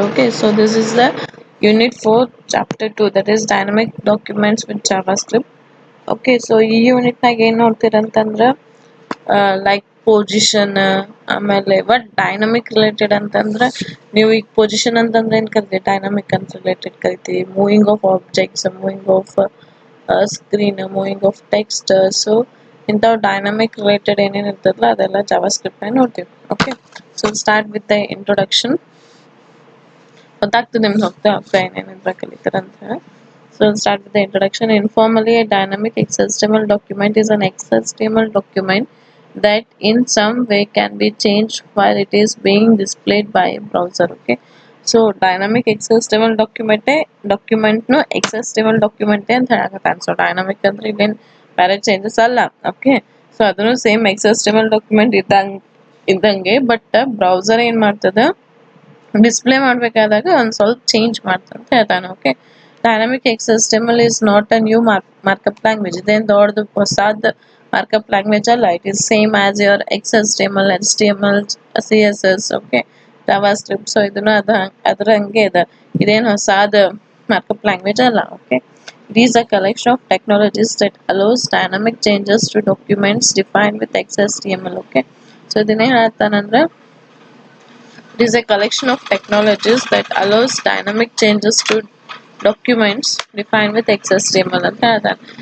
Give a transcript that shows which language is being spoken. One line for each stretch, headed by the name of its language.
English: Okay, so this is the unit 4 chapter 2, that is dynamic documents with JavaScript.
Kannada: Okay, so ಈ unit ನಾಗ ಏನು ನೋಡ್ತೀರಂತಂದ್ರೆ like position ಆಮೇಲೆ but dynamic related ಅಂತಂದ್ರೆ ನೀವು ಈಗ ಪೊಸಿಷನ್ ಅಂತಂದ್ರೆ ಏನು ಕರಿತೀವಿ, ಡೈನಮಿಕ್ ಅಂತ ರಿಲೇಟೆಡ್ ಕರಿತೀವಿ.
English: Moving of objects, moving of screen, moving of text.
Kannada: So ಇಂಥವು ಡೈನಮಿಕ್ ರಿಲೇಟೆಡ್ ಏನೇನು ಇರ್ತದಲ್ಲ ಅದೆಲ್ಲ ಜಾವಾಸ್ಕ್ರಿಪ್ಟ್ ನಾಗ ನೋಡ್ತೀವಿ. Okay,
English: So start with the introduction.
Kannada: ಗೊತ್ತಾಗ್ತದೆ ನಿಮ್ಗೆ ಹೋಗ್ತಾ ಹೋಗ್ತಾ ಏನೇನಿದ್ರ ಕಲಿತಾರಂತ.
English: So start with the introduction. Informally, a dynamic XHTML document is an XHTML document that in some way can be changed while it is being displayed by a browser. Okay, so dynamic XHTML document no XHTML document
Kannada: ಅಂತ ಹೇಳಕತ್ತಾನ. So dynamic ಅಂದ್ರೆ ಇಲ್ಲೇನು ಬೇರೆ changes ಅಲ್ಲ. Okay, so ಅದನ್ನು same XHTML document ಇದ್ದಂಗೆ but browser ಏನು ಮಾಡ್ತದೆ, display ಮಾಡಬೇಕಾದಾಗ ಒಂದು ಸ್ವಲ್ಪ ಚೇಂಜ್ ಮಾಡ್ತಂತ ಹೇಳ್ತಾನೆ.
English: Okay, dynamic XHTML is not a new markup language.
Kannada: ಇದೇನು ದೊಡ್ಡದು ಹೊಸದು ಮಾರ್ಕಪ್ ಲ್ಯಾಂಗ್ವೇಜ್ ಅಲ್ಲ.
English: It is same as your XHTML, HTML, CSS.
Kannada: Okay, JavaScript. So ಇದನ್ನು ಅದ್ರ ಹಂಗೆ ಇದೆ, ಇದೇನು ಹೊಸದು ಮಾರ್ಕಪ್ ಲ್ಯಾಂಗ್ವೇಜ್ ಅಲ್ಲ.
English: Okay, it is a collection of technologies that allows dynamic changes to documents defined with XHTML. Okay, so
Kannada: ಇದನ್ನೇ ಹೇಳ್ತಾನಂದ್ರೆ
English: it is a collection of technologies that allows dynamic changes to documents defined with XHTML
Kannada: ಅಂತ ಹೇಳ್ತಾನೆ.